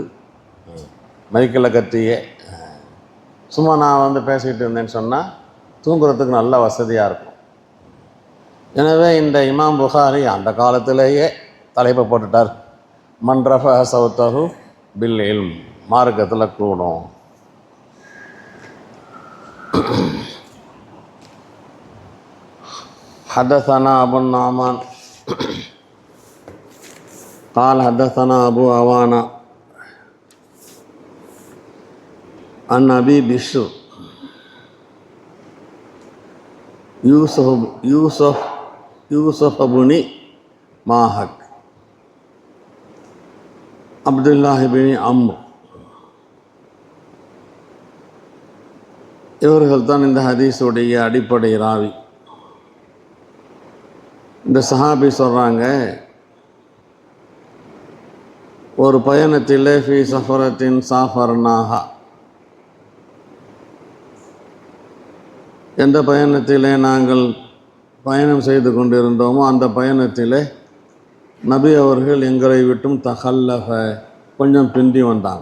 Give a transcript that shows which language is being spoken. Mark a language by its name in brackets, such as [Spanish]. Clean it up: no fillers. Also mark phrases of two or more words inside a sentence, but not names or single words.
[Tamil] மைக்கில் கத்தியே சும்மா நான் வந்து பேசிக்கிட்டு இருந்தேன்னு சொன்னால் தூங்குறதுக்கு நல்ல வசதியாக இருக்கும். எனவே இந்த இமாம் புகாரி அந்த காலத்திலேயே தலைப்பை போட்டுட்டார், [Arabic] من رفع صوته بالعلم, [Tamil] மார்க்கத்தில் கூடும். [Arabic] حدثنا أبو النعمان قال حدثنا أبو عوانة عن أبي بشر يوسف بن ماهك عبد الله بن عمرو. [Tamil] இவர்கள் தான் இந்த ஹதீஸுடைய அடிப்படை ராவி. இந்த சஹாபி சொல்கிறாங்க, ஒரு பயணத்தில் [Arabic] في سفرة سافرناها, [Tamil] எந்த பயணத்திலே நாங்கள் பயணம் செய்து கொண்டிருந்தோமோ அந்த பயணத்திலே நபி அவர்கள் எங்களை விட்டும் தஹல்லஃப, கொஞ்சம் பிந்தி வந்தாங்க.